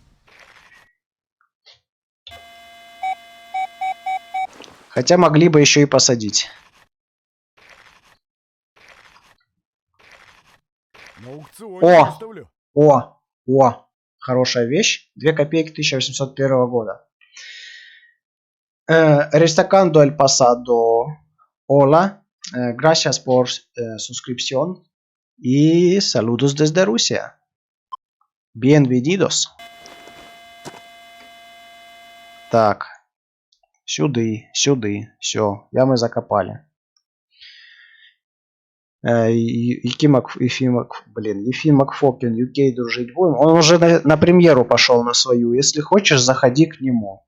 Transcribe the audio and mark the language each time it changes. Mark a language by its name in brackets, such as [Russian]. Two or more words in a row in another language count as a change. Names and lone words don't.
[Russian] Хотя могли бы еще и посадить. На аукционе О! выставлю. О! Хорошая вещь. 2 копейки 1801 года. [Spanish] Restacando el pasado. Hola. Gracias por suscripción. Y saludos desde Rusia. Bienvenidos. [Russian] Так. Сюди. Все. Ямы закопали. Ефим Макфоплин, UK дружить будем. Он уже на премьеру пошел на свою. Если хочешь, заходи к нему.